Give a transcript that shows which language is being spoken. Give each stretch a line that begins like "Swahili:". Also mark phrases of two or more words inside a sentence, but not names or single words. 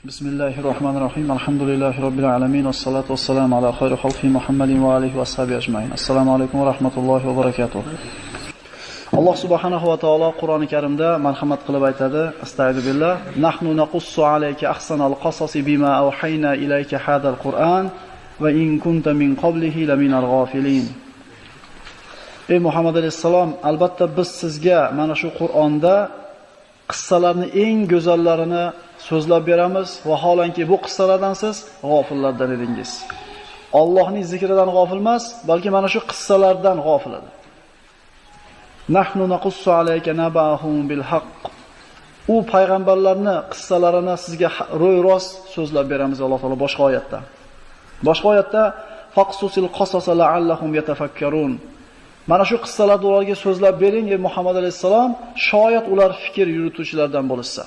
Arabic: بسم الله الرحمن الرحيم. الحمد لله رب العالمين. والصلاة والسلام على خير خلق محمد وآله وصحبه أجمعين. السلام عليكم ورحمة الله وبركاته. الله سبحانه وتعالى
Uzbek: Qur'oni Karimda marhamat qilib aytadi:
Arabic: أستغفر بالله. نحن نقص عليك أحسن القصص بما أوحينا إليك هذا القرآن وإن كنت من قبله لمن الغافلين.
Uzbek: Ey Muhammad alayhisalom, albatta biz sizga mana shu Qur'onda qissalarning eng go'zallarini so'zlab beramiz va holanki bu qissalardan siz g'ofillardan edingiz. Allohning zikridan g'ofil emas, balki mana shu qissalardan g'ofil edi.
Arabic: نحن نقص عليك نبأهم بالحق.
Uzbek: U payg'ambarlarning qissalarini sizga ro'y-rost so'zlab beramiz
Arabic: الله تعالى
Uzbek: boshqa oyatda. Boshqa oyatda
Arabic: فاقصص القصص لعلهم يتفكرون.
Uzbek: Mana shu qissalarni ularga so'zlab bering ey Muhammad alayhisalom, shoyat ular fikr yurituvchilardan bo'lsa.